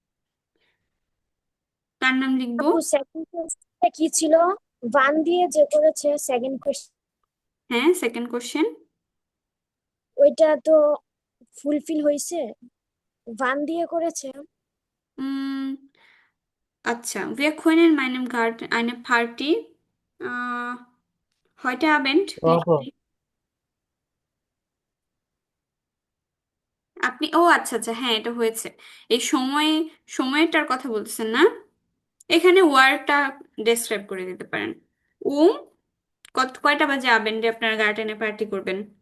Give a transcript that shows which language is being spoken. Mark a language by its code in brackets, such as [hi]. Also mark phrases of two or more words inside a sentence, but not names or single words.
[bn] কার নাম লিখবো? আপু সেকেন্ড কোয়েশ্চেনটা কি ছিল? ওয়ান দিয়ে যে করেছে সেকেন্ড কোয়েশ্চেন, হ্যাঁ, সেকেন্ড কোশ্চেন। ওইটা তো ফুলফিল হয়েছে, ওয়ান দিয়ে করেছে। আচ্ছা, [de] wir können in meinem Garten eine Party heute Abend [bn] তো আপু লিখতে। আপনি, ও আচ্ছা আচ্ছা, হ্যাঁ এটা হয়েছে। এই সময়টার কথা বলতেছেন না? এখানে ওয়ার্ডটা ডেসক্রাইব করে দিতে পারেন। উম কয়টা বাজে আবেন্ডে আপনার গার্ডেনে পার্টি করবেন?